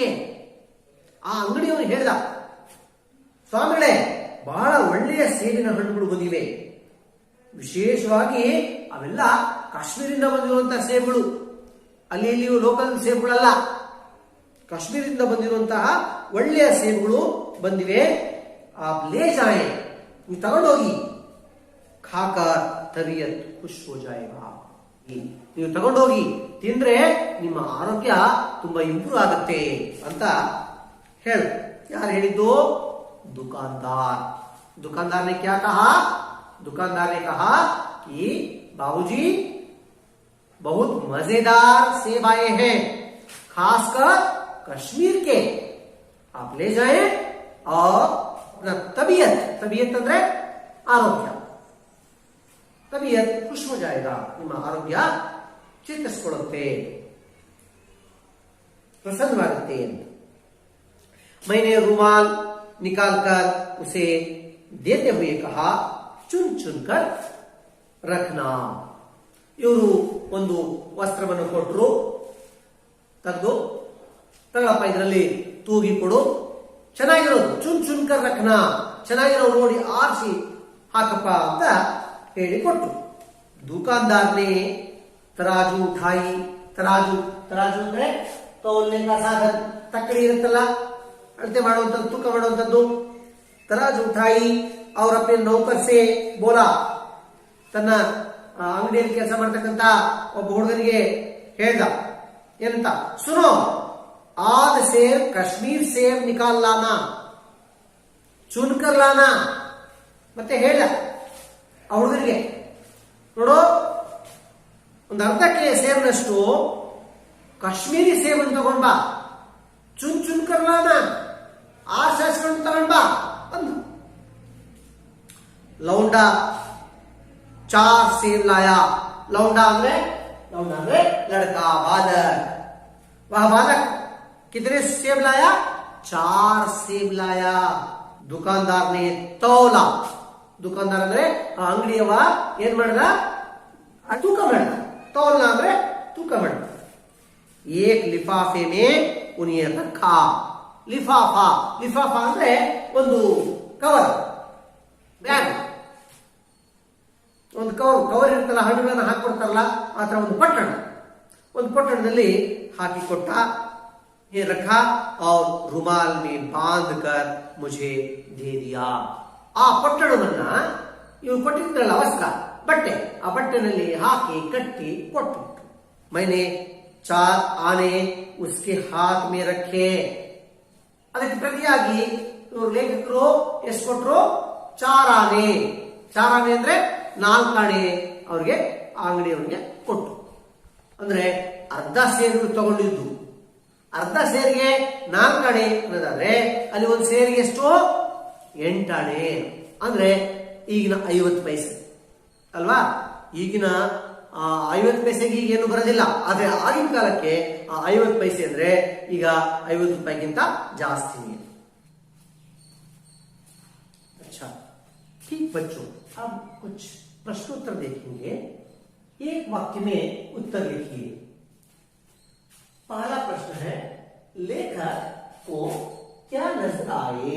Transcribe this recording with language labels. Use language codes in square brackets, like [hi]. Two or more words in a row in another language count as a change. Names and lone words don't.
[kn] ಆ ಅಂಗಡಿಯವನು ಹೇಳ್ದ, ಸ್ವಾಮಿಗಳೇ ಬಹಳ ಒಳ್ಳೆಯ ಸೇಬಿನ ಹಣ್ಣುಗಳು ಬಂದಿವೆ, ವಿಶೇಷವಾಗಿ ಅವೆಲ್ಲ ಕಾಶ್ಮೀರಿಂದ ಬಂದಿರುವಂತಹ ಸೇಬುಗಳು, ಅಲ್ಲಿ ಇಲ್ಲಿ ಲೋಕಲ್ ಸೇಬುಗಳಲ್ಲ, ಕಾಶ್ಮೀರದಿಂದ ಬಂದಿರುವಂತಹ ಒಳ್ಳೆಯ ಸೇಬುಗಳು ಬಂದಿವೆ. [hi] आ ले जाए, [kn] ನೀವು ತಗೊಂಡೋಗಿ, [hi] खाकर तबीयत खुश हो जाएगा. [kn] ನೀವು ತಗೊಂಡೋಗಿ ತಿಂದ್ರೆ ನಿಮ್ಮ ಆರೋಗ್ಯ ತುಂಬಾ ಇಂಪ್ರೂವ್ ಆಗುತ್ತೆ ಅಂತ ಹೇಳು. ಯಾರು ಹೇಳಿದ್ದು? [hi] दुकानदार. दुकानदार ने क्या कहा? दुकानदार ने कहा कि बाबूजी बहुत मजेदार सेब आए हैं, खासकर कश्मीर के, आप ले जाएं और अपना तबीयत [kn] ಅಂದ್ರೆ ಆರೋಗ್ಯ, [hi] तबीयत खुश हो जाएगा, [kn] ನಿಮ್ಮ ಆರೋಗ್ಯ ಚೇತರಿಸಿಕೊಳ್ಳುತ್ತೆ, ಪ್ರಸನ್ನವಾಗುತ್ತೆ ಅಂತ. [hi] मैंने रुमाल निकालकर उसे देते हुए कहा, चुन चुन कर रखना. [kn] ಇವರು ಒಂದು ವಸ್ತ್ರವನ್ನು ಕೊಟ್ಟರು, ತೆಗೆದು ತಗೊಳಪ್ಪ ಇದರಲ್ಲಿ ತೂಗಿ ಕೊಡು, ಚೆನ್ನಾಗಿರೋದು, [hi] चुन चुनकर रखना, [kn] ಚೆನ್ನಾಗಿರೋ ನೋಡಿ ಆರಿಸಿ ಹಾಕಪ್ಪ ಅಂತ ಹೇಳಿಕೊಟ್ರು. [hi] दुकानदार ने तराजू उठाई. तराजू तराजू ಅಂದ್ರೆ ತೋಲ್ನೆ का साधन, [kn] ತಕ್ಕಡಿ ಇರುತ್ತಲ್ಲ, ಅಳತೆ ಮಾಡುವಂತದ್ದು, ತೂಕ ಮಾಡುವಂತದ್ದು. [hi] तराजू उठाई और अपने नौकर से बोला. [kn] ತನ್ನ ಅಂಗಡಿಯಲ್ಲಿ ಕೆಲಸ ಮಾಡ್ತಕ್ಕಂತ ಒಬ್ಬ ಹುಡುಗನಿಗೆ ಹೇಳ್ದ, ಏನಂತ, ಸುನೋ, ಆದ [hi] ಸೇब कश्मीर सेब निकाल लाना, चुनकर लाना. [kn] ಮತ್ತೆ ಹೇಳ್ದ ಆ ಹುಡುಗನಿಗೆ, ನೋಡು, ಒಂದು ಅರ್ಧ ಕೆ ಸೇಬ್ನಷ್ಟು ಕಾಶ್ಮೀರಿ ಸೇಬನ್ನು ತಗೊಂಡ್ ಬಾ, [hi] चुन चुन करलाना, [kn] ಆ ಶಾಸ್ತ್ರವನ್ನು ತಗೊಂಡ್ ಬಾ ಅಂದ. [hi] लौंडा 4 सेब लाया. लौंडा ಅಂದ್ರೆ लड़का, बालक. वह बालक कितने सेब लाया? 4 सेब लाया. दुकानदार ने तौला. [kn] दुकानदार ಅಂದ್ರೆ ಅಂಗಡಿಯವ ಏನ್ ಮಾಡ್ದ? ತೂಕ ಮಾಡ್ದ. तौलना ಅಂದ್ರೆ ತೂಕ ಮಾಡ್ದ. [hi] एक लिफाफे में उन्हें रखा. लिफाफा, लिफाफा [kn] ಅಂದ್ರೆ ಒಂದು ಕವರ್, ಬ್ಯಾಗ್, ಒಂದು ಕವರ್ ಇರುತ್ತಲ್ಲ, ಹಣ್ಣುಗಳನ್ನ ಹಾಕೊಡ್ತಾರಲ್ಲ, ಆ ತರ ಒಂದು ಪೊಟ್ಟಣದಲ್ಲಿ ಹಾಕಿಕೊಟ್ಟ. [hi] ये रखा और रुमाल में बांध कर मुझे दे दिया. [kn] ಆ ಪೊಟ್ಟಣವನ್ನ ಇವ್ರು ಕೊಟ್ಟಿದ್ರಲ್ಲ, ವಸ್ತ್ರ, ಬಟ್ಟೆ, ಆ ಬಟ್ಟೆನಲ್ಲಿ ಹಾಕಿ ಕಟ್ಟಿ ಕೊಟ್ಟು. मैंने 4 आने उसके हाथ में रखे. ಅದಕ್ಕೆ ಪ್ರತಿಯಾಗಿ ಇವರು ಲೇಖಕರು ಎಷ್ಟು ಕೊಟ್ಟರು? 4 ಆನೆ. 4 ಆನೆ ಅಂದ್ರೆ 4 ಆನೆ ಅವ್ರಿಗೆ, ಆ ಅಂಗಡಿಯವರಿಗೆ ಕೊಟ್ಟು. ಅಂದ್ರೆ ಅರ್ಧ ಸೇರು ತಗೊಂಡಿದ್ದು, ಅರ್ಧ ಸೇರಿಗೆ 4 ಆನೆ ಅನ್ನೋದಾದ್ರೆ ಅಲ್ಲಿ ಒಂದು ಸೇರಿಗೆ ಎಷ್ಟು? 8 ಆನೆ. ಅಂದ್ರೆ ಈಗಿನ 50 ಪೈಸೆ ಅಲ್ವಾ? ಈಗಿನ 50 ಪೈಸೆಗೆ ಈಗ ಏನು ಬರೋದಿಲ್ಲ. ಆದ್ರೆ ಆಗಿನ ಕಾಲಕ್ಕೆ 50 ಪೈಸೆ ಅಂದ್ರೆ ಈಗ 50 ರೂಪಾಯಿಗಿಂತ ಜಾಸ್ತಿ. [hi] अच्छा, ठीक बच्चों, अब कुछ प्रश्नोत्तर देखेंगे. एक वाक्य में उत्तर लिखिए. पहला प्रश्न है, लेखक को क्या नजर आए?